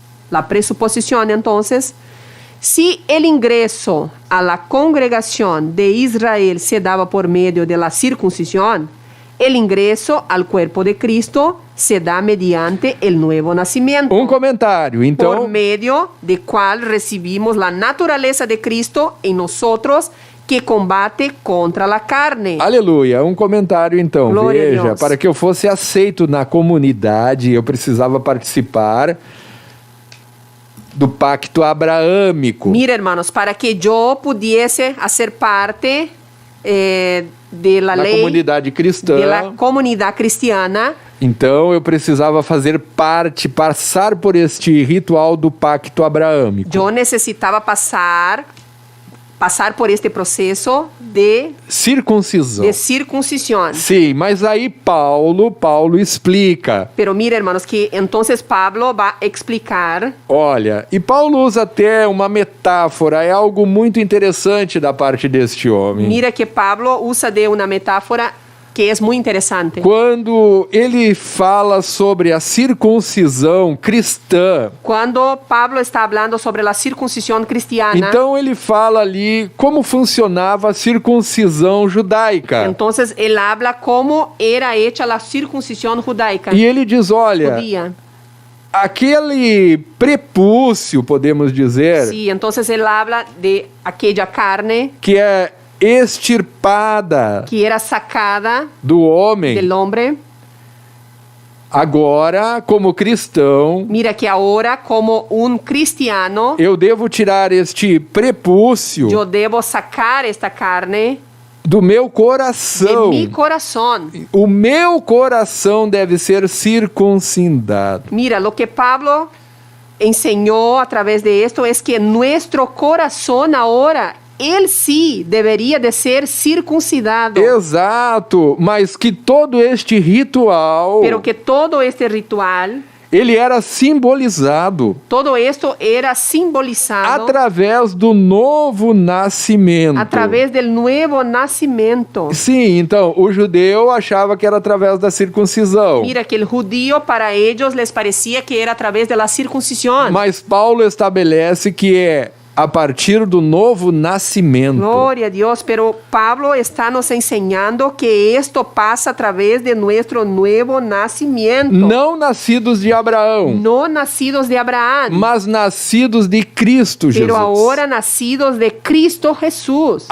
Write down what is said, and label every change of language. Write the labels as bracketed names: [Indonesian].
[Spanish] La presuposición, entonces, si el ingreso a la congregación de Israel se daba por medio de la circuncisión, el ingreso al cuerpo de Cristo se da mediante el nuevo nacimiento, [Portuguese] Comentário, então. [Spanish] por medio de cual recibimos la naturaleza de Cristo en nosotros, que combate contra la carne. [Portuguese] Aleluia, comentário então. Glória a Veja, Deus. para que eu fosse aceito na comunidade, eu precisava participar do pacto abraâmico. [Spanish] Mira, hermanos, para que yo pudiese hacer parte de la [Portuguese] Na [Spanish] ley [Portuguese] comunidade cristã. [Spanish] de la comunidad cristiana, [Portuguese] Então eu precisava fazer parte, passar por este ritual do pacto abraâmico. [Spanish] yo necesitaba pasar por este proceso de [Portuguese] Circuncisão. [Spanish] circuncisión. [Portuguese] Sim, mas aí Paulo explica. [Spanish] Pero mira, hermanos, que entonces Pablo va a explicar. [Portuguese] Olha, e Paulo usa até uma metáfora, é algo muito interessante da parte deste homem. [Spanish] Mira que Pablo usa de una metáfora que es muy interesante. [Portuguese] Quando ele fala sobre a circuncisão cristã, [Spanish] Cuando Pablo está hablando sobre la circuncisión cristiana, [Portuguese] então ele fala ali como funcionava a circuncisão judaica. [Spanish] entonces él habla cómo era hecha la circuncisión judaica. [Portuguese] E ele diz, olha, [Spanish] Judía. [Portuguese] aquele prepúcio, podemos dizer, [Spanish] Sí, entonces él habla de aquella carne [Portuguese] que é extirpada [Spanish] que era sacada [Portuguese] do homem, [Spanish] del hombre. [Portuguese] agora, como cristão, [Spanish] Mira que ahora, como un cristiano, [Portuguese] eu devo tirar este prepúcio [Spanish] yo debo sacar esta carne [Portuguese] do meu [Spanish] de [Portuguese] coração. [Spanish] mi corazón. [Portuguese] O meu coração deve ser circuncidado. [Spanish] Mira, lo que Pablo enseñó a través de esto es que nuestro corazón ahora, él sí debería de ser circuncidado. [Portuguese] Exato, mas que todo este ritual, [Spanish] Pero que todo este ritual, [Portuguese] ele era simbolizado [Spanish] todo esto era simbolizado [Portuguese] através do novo nascimento. [Spanish] a través del nuevo nacimiento. [Portuguese] Sim, então, o judeu achava que era através da circuncisão. [Spanish] Mira que el judío para ellos les parecía que era a través de la circuncisión. [Portuguese] Mas Paulo estabelece que é a partir do novo nascimento. [Spanish] Gloria a Dios, pero Pablo está nos enseñando que esto pasa a través de nuestro nuevo nacimiento. [Portuguese] Não nascidos de Abraão, [Spanish] No nacidos de Abraham, [Portuguese] mas nascidos de Cristo Jesus. [Spanish] pero ahora nacidos de Cristo Jesús.